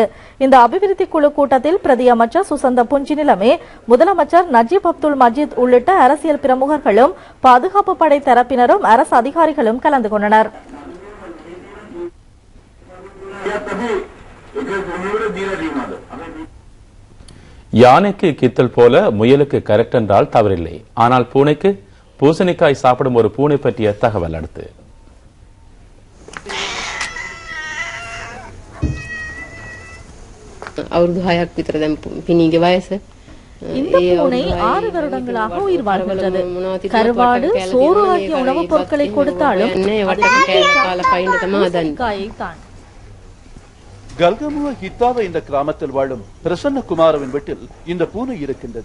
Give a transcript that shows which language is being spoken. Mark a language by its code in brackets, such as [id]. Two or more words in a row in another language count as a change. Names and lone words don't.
[ta] இந்த அபிவிருத்தி குழு கூட்டத்தில் பிரதி அமைச்சர் சுசந்த புஞ்சி நிலமே, முதலமைச்சர் நஜீப் அப்துல் மஜீத் உள்ளிட்ட அரசியல் பிரமுகர்களும் பாதுகாப்பு படை தரப்பினரும் அரசு அதிகாரிகளும் கலந்து கொண்டனர். யானைக்கு கித்தல் போல முயலுக்கு கரெக்ட் என்றால் தவறில்லை. ஆனால் பூனைக்கு பூசணிக்காய் சாப்பிடும் ஒரு பூனை பற்றிய தகவல் அடுத்து. [si] අවුරුදු 6ක් විතර දැන් පිණීගේ වයස. [ta] இந்த பூனை 6 வருடங்களாக உயிர் வாழ்கின்றது. கருவாடு, சோறு ஆகிய உணவுப் பொருட்களை கொடுத்தாலும் கல்கமுவ ஹித்தாவ என்ற கிராமத்தில் வாழும் பிரசன்ன குமாரவின் வீட்டில் இந்த பூனை இருக்கின்றது.